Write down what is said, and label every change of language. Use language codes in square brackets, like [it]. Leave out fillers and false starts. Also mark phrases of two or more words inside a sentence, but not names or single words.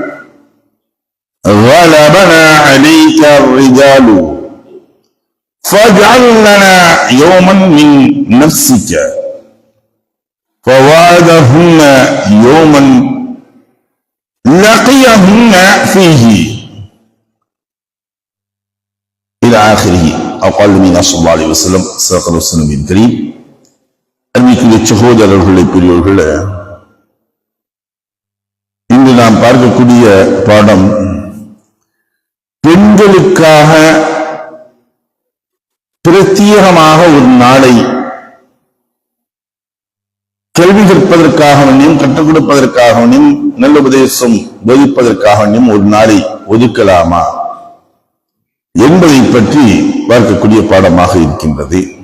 [ar] غلبنا عليك الرجال فاجعل لنا يوما من نفسك فوعدهن يوما لقيهن فيه إلى آخره أو قال النبي صلى الله عليه وسلم صدق رسول الله الكريم. [ta] அன்பிற்குரிய சகோதரர்களே, பெரியோர்களே, இன்று நாம் பார்க்கக்கூடிய பாடம் பெண்களுக்காக பிரத்யேகமாக ஒரு நாளை கல்வி கற்பதற்காகவும் கற்றுக் கொடுப்பதற்காகவும் நல்ல உபதேசம் போதிப்பதற்காகவும் ஒரு நாளை ஒதுக்கலாமா என்பதை பற்றி பார்க்கக்கூடிய பாடமாக இருக்கின்றது.